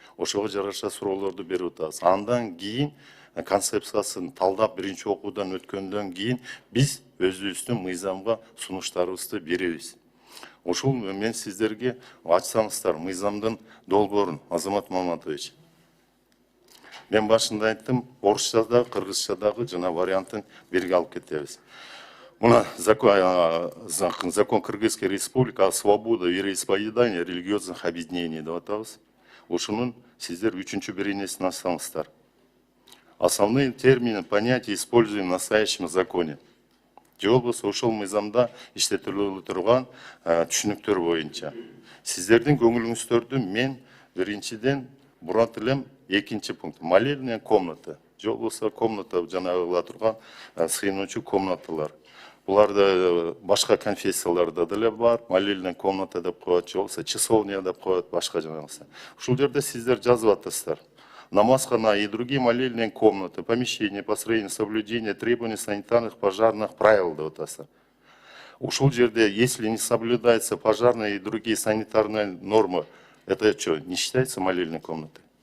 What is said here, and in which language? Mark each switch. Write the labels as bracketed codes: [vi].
[ky] Ошого жараша суроолорду берип атабыз. Андан кийин концепциясын талдап биринчи окуудан өткөндөн кийин биз өзүбүздүн мыйзамга сунуштарыбызды беребиз. Ошол мен сиздерге ачсаңыздар мыйзамдын долбоорун, Азамат Маматович. Мен башында айттым, орусча да, кыргызча дагы жана вариантын бирге алып кетебиз. [ru] Мына закон Кыргызской республики о свободе вероисповедания религиозных объединений [ky] деп атабыз. Ушунун сиздер 3-чү беренесин ачсаңыздар. [ru] Основные термины, понятия используем в настоящем законе. [ky] Же болбосо ошол мыйзамда иштетилип турган түшүнүктөр боюнча. Сиздердин көңүлүңүздөрдү мен биринчиден бурат элем экинчи пункт. Молельная комната. Же болбосо комната жанагыла турган сыйынуучу комнаталар. Буларда башка конфессияларда деле бар. Молельная комната деп коет, же болбосо часовня деп коет, башка жанагысы. Ушул жерде сиздер жазып атасыздар. [ru] Намазхана и другие молельные комнаты, помещения, построения, соблюдения требований санитарных, пожарных правил. [ky] Ушел жерде, [ru] если не соблюдаются пожарные и другие санитарные нормы, это что, не считается молельной комнатой?